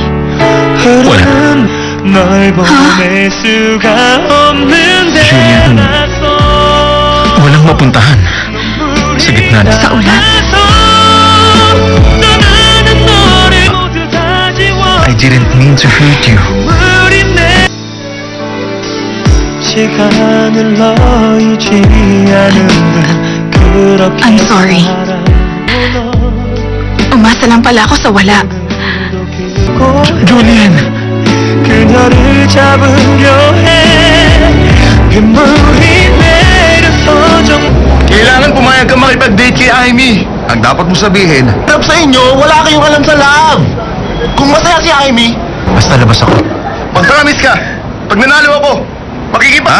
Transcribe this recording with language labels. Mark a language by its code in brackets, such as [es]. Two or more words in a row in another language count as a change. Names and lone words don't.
[tl] Wala. Julian, walang mapuntahan. Sa gitna na. Sa ulan? [en] I didn't mean to hurt you. I'm sorry. [tl] Umasa lang pala ako sa wala. Julian! [ko] 그녀를 잡으려 해 빗물이 내려서 [tl] Kailangan pumayag ka makipag-date kay Amy. Ang dapat mo sabihin, harap sa inyo, wala kayong alam sa love. Kung masaya si Amy, Basta labas ako. mag-promise ka. Pag nanalo ako, makikipag...